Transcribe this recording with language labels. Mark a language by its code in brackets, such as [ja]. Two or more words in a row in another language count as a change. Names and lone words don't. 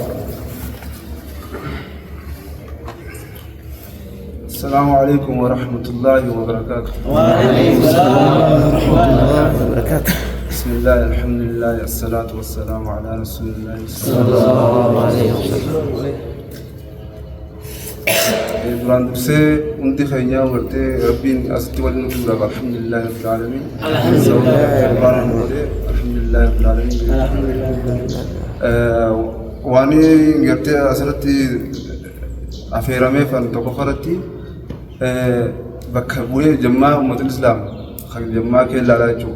[ar] السلام عليكم ورحمة الله وبركاته. وعليكم السلام ورحمة الله وبركاته. بسم الله الحمد لله الصلاة والسلام على رسول الله صلى الله عليه وسلم. [om] duraan dursee hundi keenyaa wartee rabbiin asitti waliin nutuudhaaf [ar] الحمد لله رب العالمين. الحمد لله رب العالمين. [om] Waan gartee asirratti affeeramee fan tokko faratti bakka bu'ee jammaa [ar] أمة الإسلام [om] kan jammaa keellaa jechuudha.